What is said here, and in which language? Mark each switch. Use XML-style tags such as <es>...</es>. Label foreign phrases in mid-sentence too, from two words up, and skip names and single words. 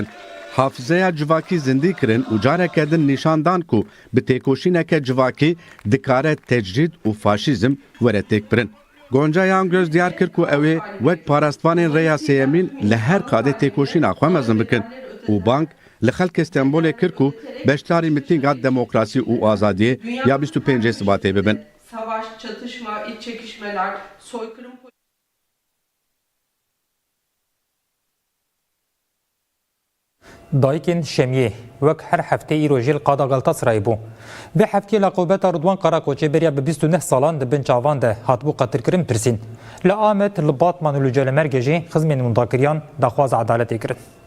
<ku>Hafızeya civakî zindî kirin û careke din nîşandan ku bi têkoşîneke civakî dikare tecrîd û faşîzm were têkbirin. Gonca Yangoz diyar kir ku ew ê wek parastvanên rêya sêyemîn li her qadê têkoşîna xwe mezin bikin û bank li xelkê Stenbolê kir ku beşdarî mitînga demokrasî û azadiyê ya 25 Sibatê bibin.</ku> <tr>Savaş, çatışma, iç çekişmeler, soykırım</tr> <ku>Dayikên Şemiyê wek her heftê îro jî li qada Galataserayê bû. Vê hefteyê Laqûbeta Rûdwan Qarakoçê beriya bi 29 salan di bin çavan de hatibû qetilkirin pirsîn. Li Amed, li Batman û li Celemergê jî xizmên mundakiriyan daxwaza edaletê kirin.</ku>